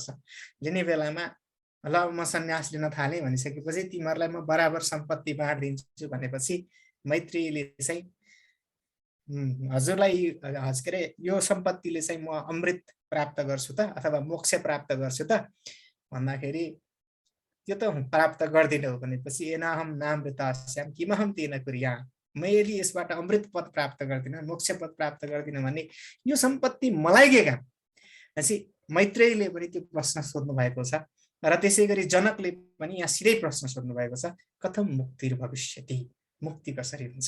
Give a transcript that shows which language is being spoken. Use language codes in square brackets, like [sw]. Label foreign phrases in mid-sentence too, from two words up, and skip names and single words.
[ne] लिने बेलामा ल म सन्यास लिन थालेँ भनिसकेपछि तिमीहरूलाई म बराबर सम्पत्ति बाँडिदिन्छु भनेपछि मैत्रेयीले चाहिँ हजुरलाई के अरे यो सम्पत्तिले चाहिँ म अमृत प्राप्त गर्छु त अथवा मोक्ष प्राप्त गर्छु त भन्दाखेरि त्यो त प्राप्त गर्दिनौ भनेपछि [sa] एनाहम नामृतास्याम किमहम तेन कुर्या, [ne] मैले यसबाट अमृत पद प्राप्त गर्दिनँ, मोक्ष पद प्राप्त गर्दिनँ भन्ने यो सम्पत्ति मलाई के काम? भनेपछि मैत्रेयीले पनि त्यो प्रश्न सोध्नु भएको छ र त्यसै गरी जनकले पनि यहाँ सिधै प्रश्न सोध्नु भएको छ, [sa] कथम मुक्तिर्भविष्यति, [ne] मुक्ति कसरी हुन्छ?